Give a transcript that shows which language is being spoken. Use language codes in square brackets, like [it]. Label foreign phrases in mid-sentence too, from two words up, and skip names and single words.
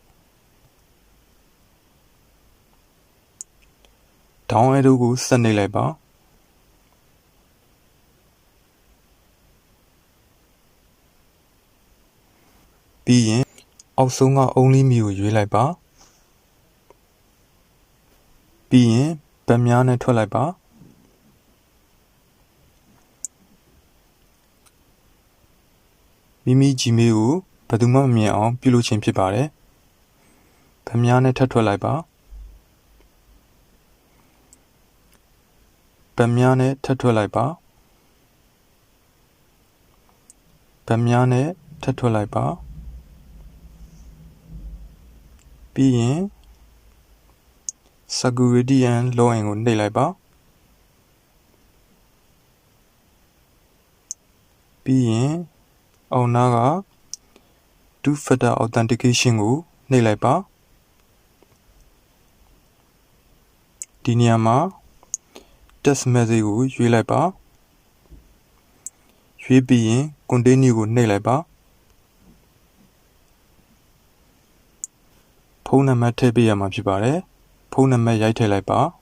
[en] down arrow [my] ကိုဆက်နှိပ်လိုက်ပါပြီးရင်အောက်ဆုံးက [en] only me [my] ကိုရွေးလိုက်ပါပြီးရင်ဗတ်များနဲ့ထွက်လိုက်ပါ မိမိ Gmail ကိုဘယ်သူမှမမြင်အောင်ပြုလုပ်ခြင်းဖြစ်ပါတယ်ဗတ်များနဲ့ထပ်ထွက်လိုက်ပါ ဗတ်များနဲ့ထပ်ထွက်လိုက်ပါဗတ်များနဲ့ထပ်ထွက်လိုက်ပါပြီးရင် [en] security and login [my] ကိုနှိပ်လိုက်ပါပြီးရင်အောက်နားက [en] two factor authentication [my] ကိုနှိပ်လိုက်ပါ ဒီနေရာမှာ [en] text message [my] ကိုရွေးလိုက်ပါရွေးပြီးရင် continue ကိုနှိပ်လိုက်ပါ ဖုန်းနံပါတ်ထည့်ပေးရမှာဖြစ်ပါတယ်ဖုန်းနံပါတ်ရိုက်ထည့်လိုက်ပါ